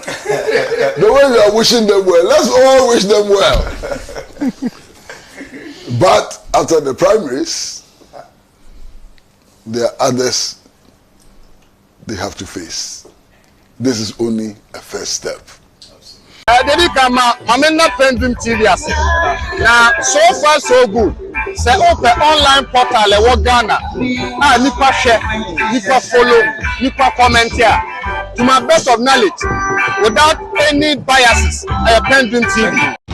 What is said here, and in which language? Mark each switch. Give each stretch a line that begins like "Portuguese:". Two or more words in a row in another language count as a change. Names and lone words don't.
English: The way you are wishing them well, let's all wish them well. But after the primaries, there are others they have to face. This is only a first step.
Akan: Dedi kama mamena PENDREAM TV ase.
English: Na so far so good. Say open online portal
Akan: e wo
English: Ghana. Nipa share, nipa follow, nipa comment here. To my best of knowledge, without any biases, PENDREAM TV.